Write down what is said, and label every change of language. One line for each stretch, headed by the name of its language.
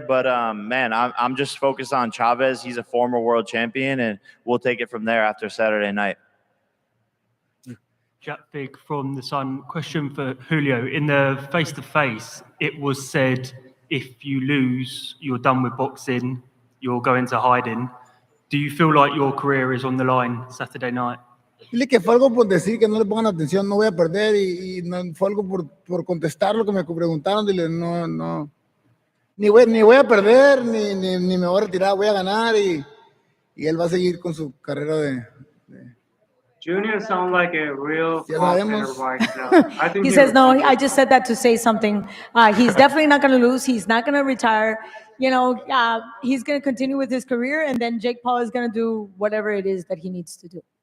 English: But man, I'm just focused on Chavez. He's a former world champion, and we'll take it from there after Saturday night. Jack Big from The Sun. Question for Julio. In the face-to-face, it was said if you lose, you're done with boxing, you'll go into hiding. Do you feel like your career is on the line Saturday night?
Spanish: Dile que fue algo por decir, que no le pongan atención, no voy a perder, y no, fue algo por contestar lo que me preguntaron. Dile, no, ni voy a perder, ni me voy a retirar, voy a ganar, y él va a seguir con su carrera de
English: Junior sounds like a real fighter right now. I think he says, no, I just said that to say something. He's definitely not going to lose. He's not going to retire. You know, he's going to continue with his career, and then Jake Paul is going to do whatever it is that he needs to do.